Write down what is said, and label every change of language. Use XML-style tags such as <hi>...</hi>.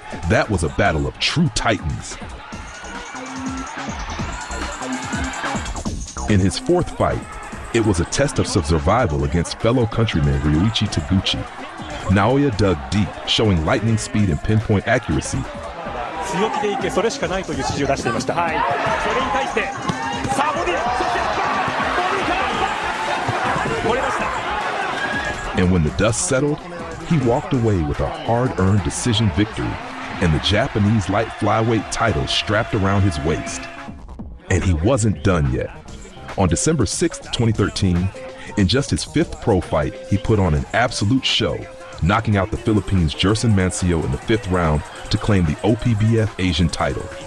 <en>That was a battle of true titans. In his 4th fight, it was a test of survival against fellow countryman Ryuichi Taguchi. Naoya dug deep, showing lightning speed and pinpoint accuracy.</en> <ja>強気でいけ、それしかないという指示を出していました。はい。それに対して、さあボディ、そしてボディから取れました。</ja> <en>And when the dust settled, he walked away with a hard-earned decision victory and the Japanese light flyweight title strapped around his waist. And he wasn't done yet. On December 6th, 2013, in just his 5th pro fight, he put on an absolute show, knocking out the Philippines' Jerson Mancio in the 5th round to claim the OPBF Asian title.</en>